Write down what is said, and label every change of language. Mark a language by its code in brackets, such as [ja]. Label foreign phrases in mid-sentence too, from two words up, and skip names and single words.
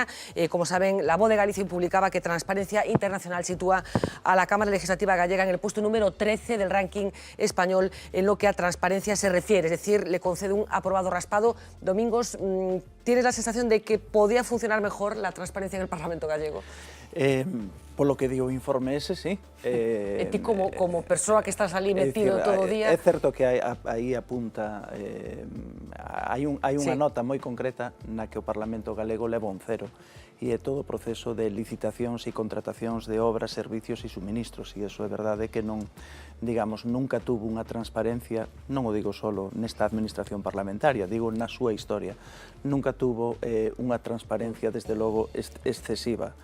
[es] Como saben, La Voz de Galicia publicaba que Transparencia Internacional sitúa a la Cámara Legislativa gallega en el puesto número 13 del ranking español en lo que a transparencia se refiere, es decir, le concede un aprobado raspado. Domingos, ¿tienes la sensación de que podía funcionar mejor la transparencia en el Parlamento gallego? [gl] Polo que digo o informe ese, sí. E ti como persoa que estás ali metido todo o día... É certo que aí apunta, hai unha nota moi concreta na que o Parlamento galego leva un 0, e é todo o proceso de licitacións e contratacións de obras, servicios e suministros, e iso é verdade que non, digamos, nunca tuvo unha transparencia, non o digo solo nesta administración parlamentaria, digo na súa historia, nunca tuvo unha transparencia, desde logo, excesiva.